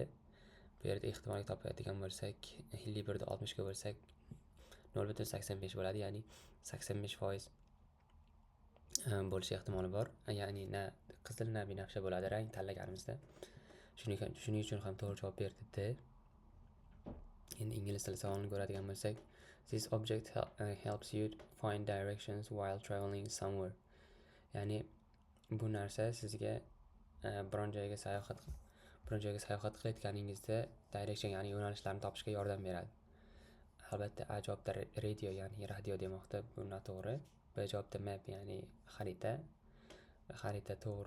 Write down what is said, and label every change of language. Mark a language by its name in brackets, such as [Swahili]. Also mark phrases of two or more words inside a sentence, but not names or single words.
[Uzbek] Bu yerda ehtimolli topadigan bo'lsak, 51 ni 60 ga bo'lsak 0.85 bo'ladi, ya'ni 85% bo'lish ehtimoli bor. Ya'ni na qizil na binafsha bo'ladi rang tanlaganimizda. Shuning uchun ham to'g'ri javob berdi D. Endi ingliz tili savolini ko'radigan bo'lsak, [English] this object helps you find directions while traveling somewhere. [Uzbek] Ya'ni bu narsa sizga biron joyga sayohat qilayotganingizda direction, ya'ni yo'nalishlarni topishga yordam beradi. Albatta A javobda radio, ya'ni radio demoqda, bu noto'g'ri. B javobda map, ya'ni xarita to'g'ri.